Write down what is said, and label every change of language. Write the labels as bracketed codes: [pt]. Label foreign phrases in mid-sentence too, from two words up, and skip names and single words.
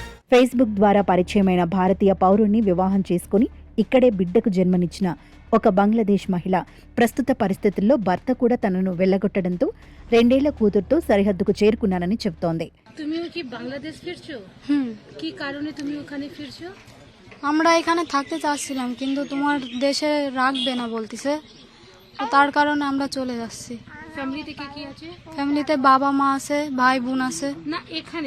[te] ఫేస్బుక్ ద్వారా పరిచయమైన భారతీయ పౌరుణ్ణి వివాహం చేసుకుని ఇక్కడే బిడ్డకు జన్మనిచ్చిన ఒక బంగ్లాదేశ్ మహిళ ప్రస్తుత పరిస్థితుల్లో భర్త కూడా తనను వెళ్లగొట్టడంతో 2 ఏళ్ల కూతురుతో సరిహద్దుకు చేరుకున్నానని చెబుతోంది. [bn] তুমিও কি বাংলাদেশ ফিরছো? কি কারণে তুমি ওখানে ফিরছো? আমরা এখানে থাকতে চাচ্ছিলাম কিন্তু তোমার দেশে রাখবে না বলতেছে, তো তার কারণে আমরা চলে যাচ্ছি। ফ্যামিলিতে কে কি আছে? ফ্যামিলিতে বাবা মা আছে, ভাই বোন আছে। না এখানে।